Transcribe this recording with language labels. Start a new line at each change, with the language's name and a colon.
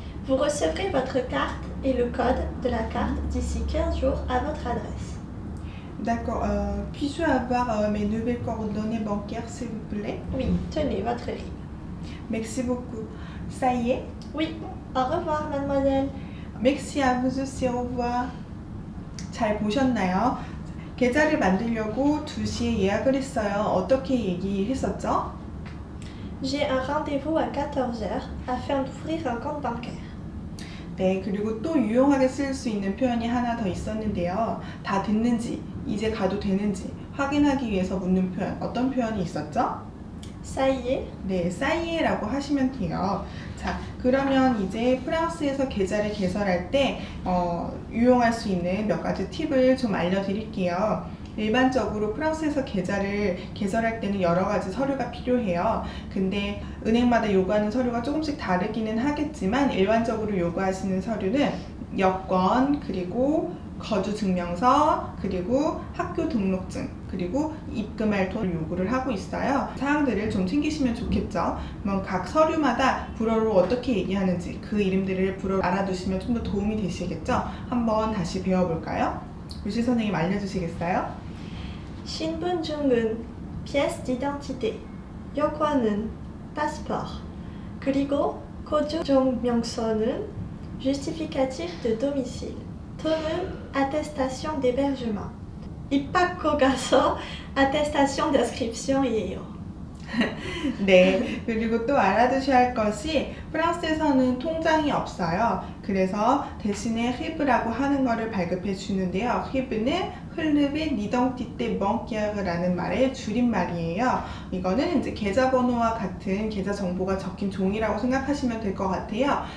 French: Vous recevrez votre carte et le code de la carte d'ici 15 jours à votre adresse. D'accord. Puis-je avoir mes nouvelles coordonnées bancaires, s'il vous plaît? Oui, tenez votre RIB. Merci beaucoup. Ça y est? Oui, au revoir, mademoiselle. Merci à vous aussi. Au revoir.
Korean: 잘 보셨나요? 계좌를 만들려고 2시에 예약을 했어요. 어떻게 얘기했었죠?
French: J'ai un rendez-vous à 14 h afin d'ouvrir un compte bancaire.
Korean: 네, 그리고 또 유용하게 쓸 수 있는 표현이 하나 더 있었는데요. 다 됐는지, 이제 가도 되는지 확인하기 위해서 묻는 표현, 어떤 표현이 있었죠?
French: Ça y est?
Korean: 네, 사이에라고 하시면 돼요. 자, 그러면 이제 프랑스에서 계좌를 개설할 때 유용할 수 있는 몇 가지 팁을 좀 알려드릴게요. 일반적으로 프랑스에서 계좌를 개설할 때는 여러 가지 서류가 필요해요. 근데 은행마다 요구하는 서류가 조금씩 다르기는 하겠지만 일반적으로 요구하시는 서류는 여권, 그리고 거주 증명서, 그리고 학교 등록증, 그리고 입금할 돈을 요구를 하고 있어요. 사항들을 좀 챙기시면 좋겠죠. 그럼 각 서류마다 불어로 어떻게 얘기하는지 그 이름들을 불어로 알아두시면 좀 더 도움이 되시겠죠? 한번 다시 배워볼까요? 유시 선생님 알려주시겠어요? 신분증은 pièce d'identité, 여권은 passeport, 그리고 거주 증명서는 justificatif de domicile, 돈은 attestation d'hébergement, 입학고 가서 attestation d'inscription이에요. 네, 그리고 또 알아두셔야 할 것이 프랑스에서는 통장이 없어요. 그래서 대신에 히브라고 하는 거를 발급해 주는데요. 히브는 Relevé d'identité bancaire라는 말의 줄임말이에요. 이거는 이제 계좌번호와 같은 계좌 정보가 적힌 종이라고 생각하시면 될 것 같아요.